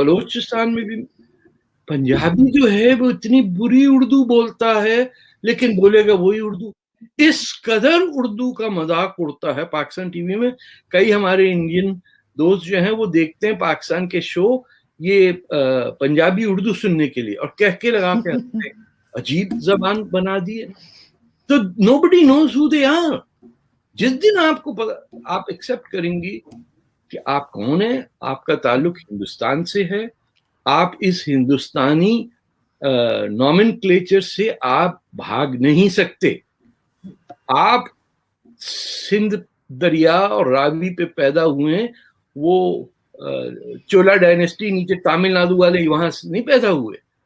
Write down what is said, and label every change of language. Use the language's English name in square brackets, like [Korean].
[Urdu] بلوچستان میں بھی پنجابی جو ہے وہ اتنی بری اردو بولتا ہے لیکن بولے گا وہی اردو. اس قدر اردو کا مذاق اڑتا ہے پاکستان ٹی وی میں. کئی ہمارے انڈین دوست جو ہیں وہ دیکھتے ہیں پاکستان کے شو یہ پنجابی اردو سننے کے لیے، اور کہہ کے لگا کے ہنستے ہیں. عجیب زبان بنا دی ہے. [English] تو nobody knows who they are. [Urdu] جس دن آپ کو آپ ایکسپٹ کریں گی کہ آپ کون ہیں، آپ کا تعلق ہندوستان سے ہے، آپ اس ہندوستانی نومنکلیچر سے آپ بھاگ نہیں سکتے. آپ سندھ دریا اور راوی پہ پیدا ہوئے ہیں، وہ چولا ڈائنیسٹی نیچے تامل ناڈو والے وہاں سے نہیں پیدا ہوئے.